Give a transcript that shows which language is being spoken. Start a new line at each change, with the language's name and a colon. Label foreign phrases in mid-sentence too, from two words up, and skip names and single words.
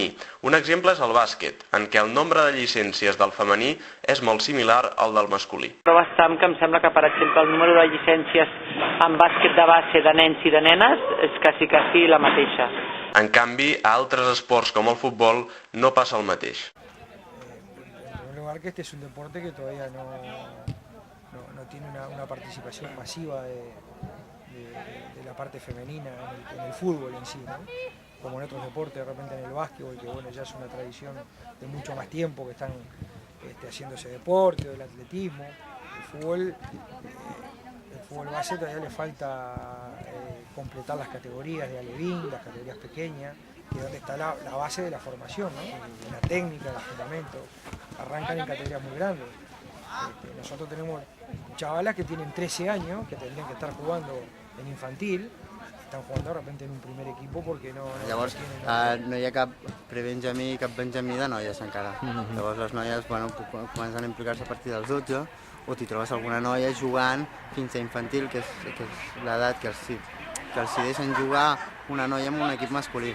Catalan: Un exemple és el bàsquet, en què el nombre de llicències del femení és molt similar al del masculí. Però bastant que em sembla que, per exemple, el número de llicències en bàsquet de base de nens i de nenes és quasi la mateixa. En canvi, a altres esports com el futbol no passa el mateix.
Spanish: En primer lugar, que este es un deporte que todavía no tiene una participación masiva de la parte femenina en el fútbol en sí, ¿no? Como en otros deportes, de repente en el básquetbol, que bueno, ya es una tradición de mucho más tiempo que están haciendo ese deporte, o el atletismo. El fútbol base todavía le falta completar las categorías de alevín, las categorías pequeñas, que es donde está la base de la formación, ¿no? De la técnica, los fundamentos. Arrancan en categorías muy grandes. Nosotros tenemos chavalas que tienen 13 años, que tendrían que estar jugando en infantil,
Catalan: estan jugant
Spanish: de repente en un primer equipo perquè no...
Catalan: Llavors, no hi ha cap prebenjamí i cap benjamí de noies encara. Llavors les noies comencen a implicar-se a partir dels 12, o t'hi trobes alguna noia jugant fins a infantil, que és l'edat que els deixen jugar una noia amb un equip masculí.